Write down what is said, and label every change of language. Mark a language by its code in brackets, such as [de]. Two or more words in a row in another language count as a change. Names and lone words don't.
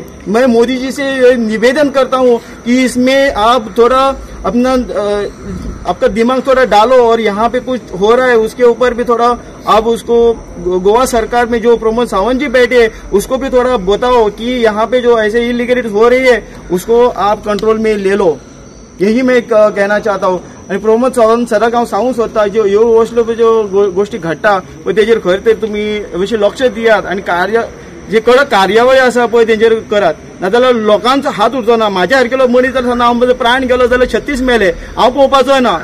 [hi] मैं मोदी जी से निवेदन करता हूं कि इसमें आप थोड़ा अपना आपका दिमाग थोड़ा डालो और यहाँ पे कुछ हो रहा है उसके ऊपर भी थोड़ा आप उसको गोवा सरकार में जो प्रमोद सावंत जी बैठे हैं उसको भी थोड़ा बताओ कि यहाँ पे जो ऐसे इलीगलिटीज हो रही है उसको आप कंट्रोल में ले लो। यही मैं कहना चाहता हूँ। [kok] आणि प्रमोद सावंत सराक हांव सांगूंक सोदता ह्यो असल्यो ज्यो गोष्टी घडटा पळय तेजेर खंय तरी तुमी अशें लक्ष दियात आनी जे कडक कार्यावळी आसा पळय तेजेर करात, नाजाल्यार लोकांचो हात उरचो ना। म्हाज्या सारकेलो मनीस जर हांव प्राण गेलो जाल्यार 36 मेले, हांव पळोवपाचो ना।